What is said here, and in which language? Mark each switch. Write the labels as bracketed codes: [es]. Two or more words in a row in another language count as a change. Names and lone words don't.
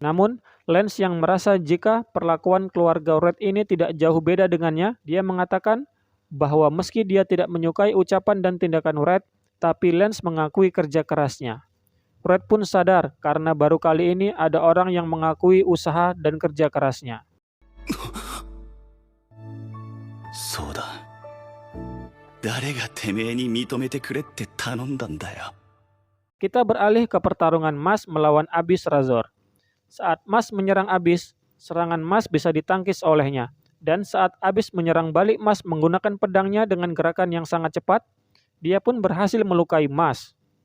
[id] Namun, Lance yang merasa jika perlakuan keluarga Red ini tidak jauh beda dengannya, dia mengatakan bahwa meski dia tidak menyukai ucapan dan tindakan Red, tapi Lance mengakui kerja kerasnya. Red pun sadar karena baru kali ini ada orang yang mengakui usaha dan kerja kerasnya. [ja] そうだ。誰がてめえに認めてくれって頼んだんだよ。 [id] Kita beralih ke pertarungan Mas melawan Abyss Razor. Saat Mas menyerang Abyss, serangan Mas bisa ditangkis olehnya. Dan saat Abyss menyerang balik Mas menggunakan pedangnya dengan gerakan yang sangat cepat, dia pun berhasil melukai Mas.